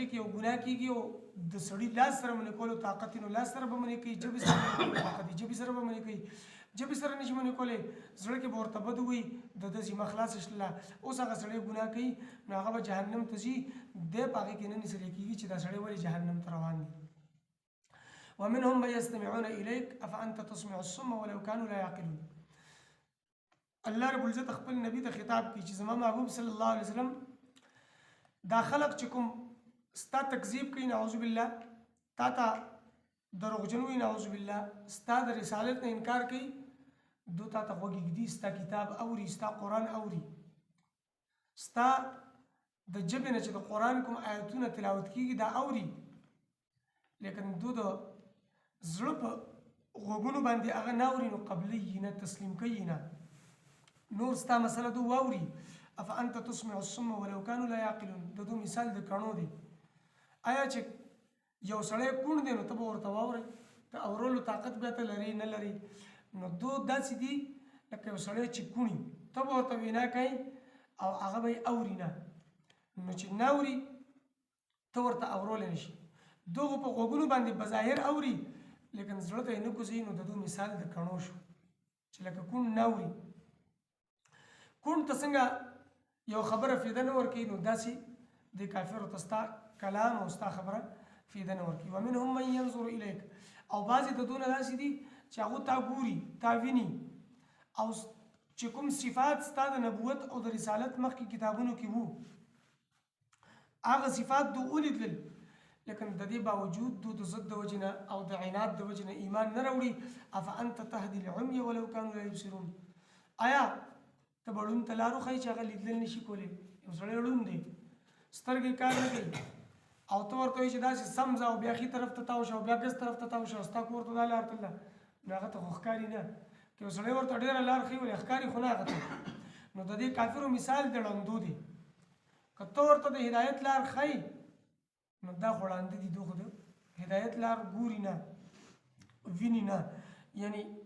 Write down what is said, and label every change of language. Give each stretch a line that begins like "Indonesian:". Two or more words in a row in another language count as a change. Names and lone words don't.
Pashto: کې یو ګناه کېږي او د سړي لاس سره منې کولو طاقت نو لاس سره به منې کوي ژبې سره به منې طاقت ژبې سره به منې کوي ژبې سره نشي منې کولی زړه کې به ورته بد وي د ده ذمه خلاصه شله اوس هغه سړی ګناه کوي نو هغه به جهنم ته ځي دی په هغې کې نه نیسلی کېږي چې دا سړی ولې جهنم ته روان دي
Arabic: ومنهم من يستمعون إليك أفأنت تسمع الصم ولو كانوا لا يعقلون
Pashto: الله رب العزت خپل نبی ته خطاب کوي چې زما محبوب
Arabic: صلی الله علیه وسلم
Pashto: دا خلق چې کوم ستا تکذیب کوي
Arabic: نعوذ بالله
Pashto: تا ته دروغجن وي
Arabic: نعوذ بالله
Pashto: ستا د رسالت نه انکار کوي دو تا ته غوږ ږدي ستا کتاب اوري ستا قرآن اوري ستا د ژبې نه چې د قرآن کوم آیتونه تلاوت کېږي دا اوري لیکن دو د زړه په غوږونو باندې هغه نه اوري نو قبلي نه تسلیم کوي نه نور ستا مسله دو واوري
Arabic: افانت تسمع الصم ولو كانوا لا يعقلون
Pashto: د دو مثال د کڼو دی آیا چې یو سړی کوڼ دی نو ته به ورته واورئ د اورولو طاقت بیا ته لري نه لري نو دو داسې دي لکه یو سړی چې کوڼي ته به ورته وینا کوي او هغه به یې اوري نه نو چې نه اوري ته ورته اورولی نشي دغو په غوږونو باندې بظاهر اوري لیکن زړه ته یې نه کوزوي نو د دو مثال د کڼو شو چې لکه کوڼ نه اوري کوڼ ته څنګه یو خبره فایده نه ورکوي نو داسې د کافرو ته ستا کلام او ستا خبره فایده نه ورکوي
Arabic: ومنهم من ينظر الیک
Pashto: او بعضې د دونه داسې دي چې هغو تا ګوري تا ویني او چې کوم صفات ستا د نبوت او د رسالت مخکې کتابونو کې وو هغه صفات دو ولیدل لیکن د دې باوجود دو د ضد د وجې نه او د عناد د وجې نه ایمان نه راوړي
Arabic: افانت تهدي العمي ولو كانوا لا يبصرون
Pashto: آیا ته به ړوند ته لار وښایي چې هغه لیدل نشي کولی یو سړی ړوند دی سترګې کار نه کوي او ته ورته وایي چې داسې سم ځه او بیا ښي طرف ته تاو شه او بیا ګز طرف ته تاو شه ستا کور ته دا لار تلله نو هغه ته خو ښکاري نه که یو سړی ورته ډېره لار ښیي ولې ښکاري خو نه هغه ته نو د دې کافرو مثال د ړندو دی که ته ورته د هدایت لار ښیي نو دا خو ړانده دي دو خو د هدایت لار ګوري نه ویني نه یعنی